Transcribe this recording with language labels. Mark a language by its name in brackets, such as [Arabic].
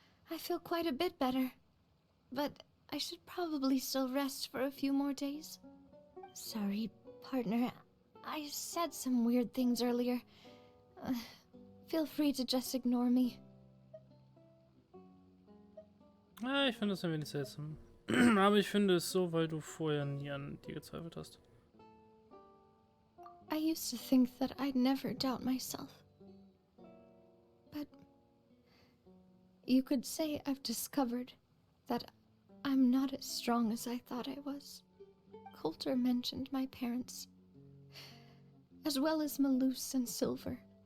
[English] I feel quite a bit better. But I should probably still rest for a few more days. Sorry, partner. I said some weird things earlier. Feel free to just ignore me. [German] Ja, ich finde das ein wenig seltsam. Aber ich finde es so, weil du vorher nie an dir gezweifelt hast. [English] I used to think that I'd never doubt myself. But you could say I've discovered that I'm not as strong as I thought I was. Coulter mentioned my parents, as well as Malus and Silver.